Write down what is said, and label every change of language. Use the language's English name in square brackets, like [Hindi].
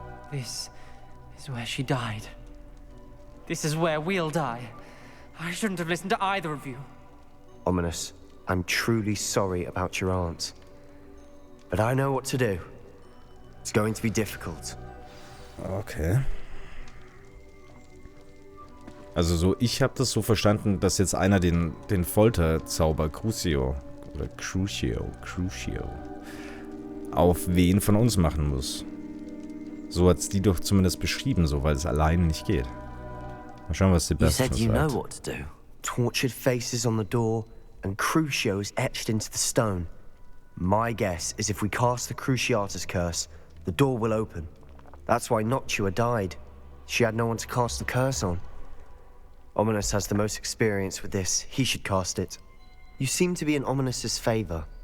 [English] This is where she died. This is where we'll die. I shouldn't have listened to either of you. Ominous, I'm truly sorry about your aunt. But I know what to do. It's going to be difficult. Okay. [German] Also so, ich habe das so verstanden, dass jetzt einer den Folterzauber Crucio oder Crucio auf wen von uns machen muss. So hat's die doch zumindest beschrieben, so, weil es alleine nicht geht. Mal schauen, was die [English] You [German] Besten [English] said you know [German] sagt. [English] what to do. Tortured faces on the door and Crucios etched into the stone. My guess is if we cast the Cruciatus curse, the door will open. That's why Noctua died. She had no one to cast the curse on. Ominous has the most experience with this. He should cast it. You seem to be in Ominous's favor.